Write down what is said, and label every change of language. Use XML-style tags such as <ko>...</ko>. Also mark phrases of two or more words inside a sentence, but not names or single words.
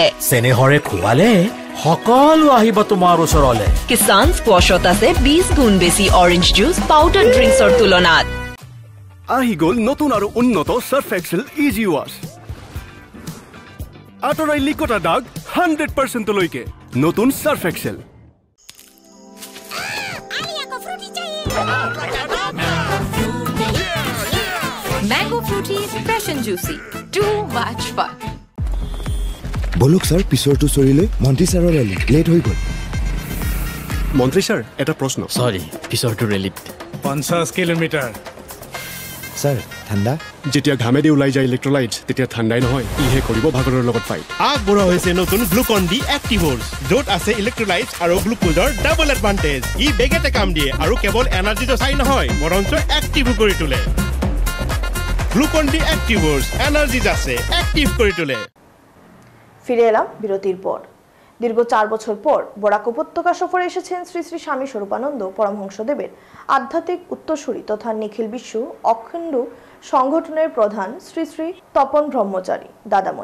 <as>চেনেহৰে খুৱালে সকলো আহিব তোমাৰ ওচৰলে। কিষান স্কোৱাছত আছে 20 গুণ বেছি</as> <en>orange juice powder drinksৰ</en> <as>তুলনাত। আহি গ'ল নতুন আৰু উন্নত সাৰ্ফ এক্সেল ইজি ৱাছ। আঁতৰাই লিকতা দাগ 100% লৈকে। নতুন সাৰ্ফ এক্সেল।</as> <en>Mango fruity, fresh and juicy. Too much fun.</en> <as>বলক স্যার, পিছৰটো চৰিলে মন্ত্ৰী ছাৰৰ ৰেলী লেট হৈ গ'ল। মন্ত্ৰী ছাৰ, এটা প্ৰশ্ন। সৰি, পিছৰটো ৰেলীত 50 কিলোমিটাৰ। স্যাৰ, ঠাণ্ডা? যেতিয়া ঘামেদি ওলাই যায় ইলেক্ট্ৰলাইটছ, তেতিয়া ঠাণ্ডাই নহয়, ইহে কৰিব ভাগৰৰ লগত ফাইট। আগবঢ়া হৈছে নতুন গ্লুকন ডি এক্টিভৰ্ছ, য'ত আছে ইলেক্ট্ৰলাইটছ আৰু গ্লুকোজৰ</as> <en>double advantage.</en> <as>ই বেগেতে কাম দিয়ে আৰু কেৱল এনাৰ্জিটো চাই নহয়, বৰঞ্চ এক্টিভো কৰি তোলে। গ্লুকন ডি এক্টিভৰ্ছ, এনাৰ্জি আছে, এক্টিভ কৰি তোলে।</as> <bn>ফিরে এলাম বিরতির পর। দীর্ঘ 4 বছর পর বরাক উপত্যকা সফরে এসেছেন শ্রী শ্রী স্বামী স্বরূপানন্দ পরমহংসদেবের আধ্যাত্মিক উত্তরসূরি তথা নিখিল বিশ্ব অখণ্ড সংগঠনের প্রধান শ্রী শ্রী তপন ব্রহ্মচারী দাদামণি।</bn>